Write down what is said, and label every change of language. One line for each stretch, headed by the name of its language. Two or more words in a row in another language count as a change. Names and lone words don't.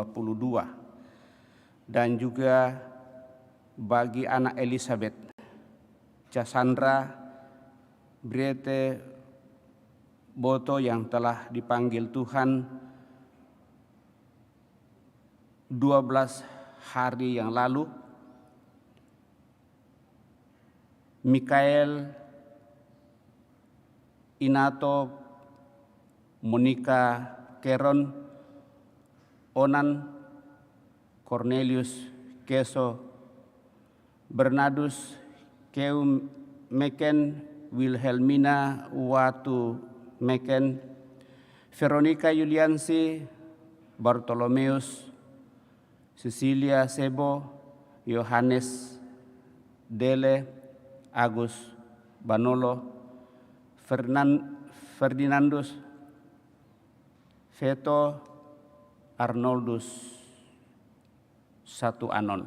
Indonesian: Dan juga bagi anak Elizabeth Cassandra Briete Boto yang telah dipanggil Tuhan 12 hari yang lalu. Mikael Inato Monica Keron Onan Cornelius Keso Bernardus Keum Meken Wilhelmina Watu Meken, Veronica Yuliansi, Bartolomeus, Cecilia Sebo, Yohanes Dele, Agus Banolo, Ferdinandus, Veto Arnoldus, Satu Anon.